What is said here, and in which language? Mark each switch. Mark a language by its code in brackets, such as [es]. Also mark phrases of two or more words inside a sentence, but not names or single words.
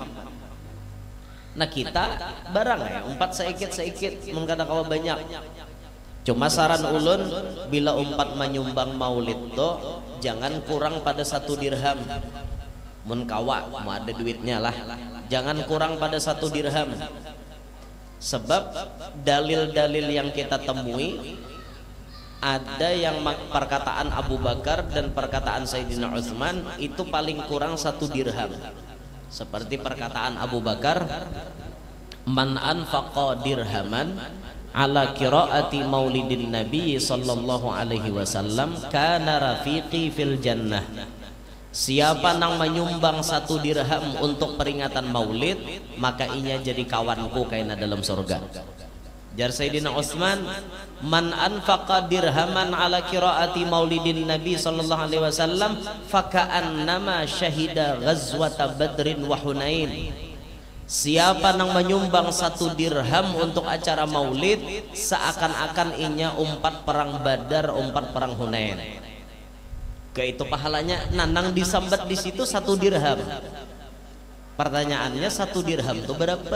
[bjn] Nah kita barang ya, umpat seikit mengkata-kata banyak. Cuma saran ulun bila umpat menyumbang maulid tuh jangan kurang pada 1 dirham. Mun kawa mau ada duitnya lah, jangan kurang pada 1 dirham. Sebab dalil-dalil yang kita temui ada yang perkataan Abu Bakar dan perkataan Sayyidina Utsman itu paling kurang 1 dirham. Seperti perkataan [ar] Abu Bakar, من أنفق درهما على قراءة مولد النبي صلى الله عليه وسلم كان رفيقي في الجنة. [bjn] Siapa nang menyumbang 1 dirham untuk peringatan maulid, maka inya jadi kawanku kaina dalam surga. [ar] Jar Sayyidina Utsman, من أنفق درهما على قراءة مولد النبي صلى الله عليه وسلم فكأنما شهد غزوة بدر وحنين. [bjn] Siapa yang menyumbang 1 dirham untuk acara maulid, seakan-akan inya umpat perang Badar, umpat perang Hunain. Ke itu pahalanya nanang disambat di situ 1 dirham. Pertanyaannya 1 dirham itu berapa?